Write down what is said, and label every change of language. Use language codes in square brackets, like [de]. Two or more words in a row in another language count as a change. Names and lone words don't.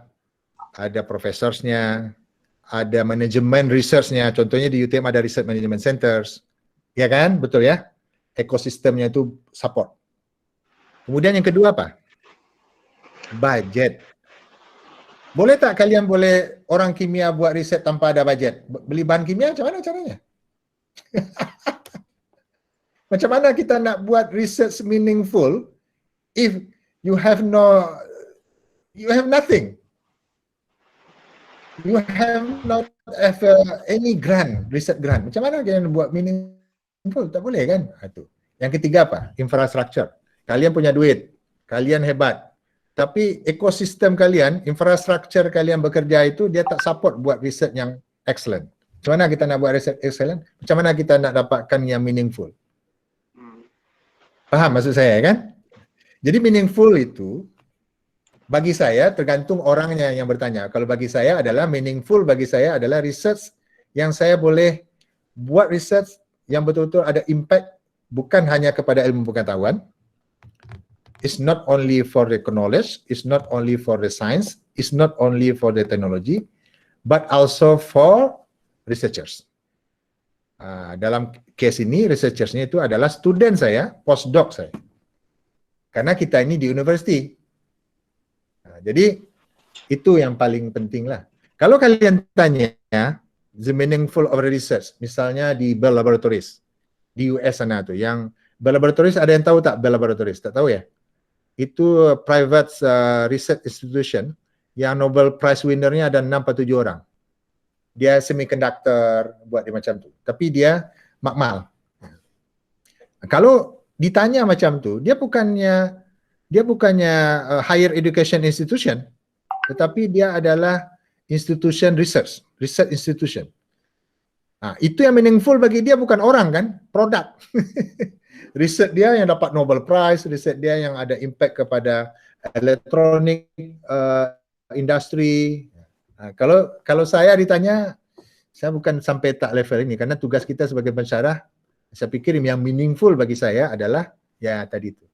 [ms] Ada profesorsnya, ada manajemen researchnya, contohnya di UTM ada Research Management Centers, ya kan? Betul ya? Ekosistemnya itu support. Kemudian yang kedua apa? Budget. Boleh tak kalian boleh orang kimia buat riset tanpa ada budget? Beli bahan kimia macam mana caranya? Macam mana kita nak buat [en] research meaningful if you have nothing? You have not have any grant, research grant. [ms] Macam mana kalian buat meaningful? Tak boleh kan? Itu. Yang ketiga apa? Infrastructure. Kalian punya duit, kalian hebat. Tapi ekosistem kalian, infrastructure kalian bekerja itu dia tak support buat research yang excellent. Macam mana kita nak buat [en] research excellent? [ms] Macam mana kita nak dapatkan yang meaningful? Faham maksud saya kan? Jadi meaningful itu bagi saya tergantung orangnya yang bertanya. Kalau bagi saya adalah meaningful, bagi saya adalah research yang saya boleh buat research yang betul-betul ada impact bukan hanya kepada ilmu pengetahuan. [en] It's not only for the knowledge, it's not only for the science, it's not only for the technology, but also for researchers. [ms] Dalam case ini, researchersnya itu adalah student saya, postdoc saya. Karena kita ini di university. Jadi, itu yang paling penting lah. Kalau kalian tanya, [en] the meaningful of research, [ms] misalnya di Bell Laboratories, di US sana tuh, yang Bell Laboratories, ada yang tahu tak Bell Laboratories? Tak tahu ya? Itu [en] private research institution, [ms] yang Nobel Prize winner-nya ada 6 atau 7 orang. Dia semiconductor, buat dia macam tu. Tapi dia makmal. Kalau ditanya macam tu, dia bukannya [en] higher education institution, [ms] tetapi dia adalah [en] institution research institution. [ms] Itu yang meaningful bagi dia, bukan orang kan, produk. Riset dia yang dapat Nobel Prize, riset dia yang ada impact kepada [en] electronic industry. [ms] Kalau saya ditanya, saya bukan sampai tak level ini, karena tugas kita sebagai pensyarah, saya pikir yang meaningful bagi saya adalah ya tadi itu.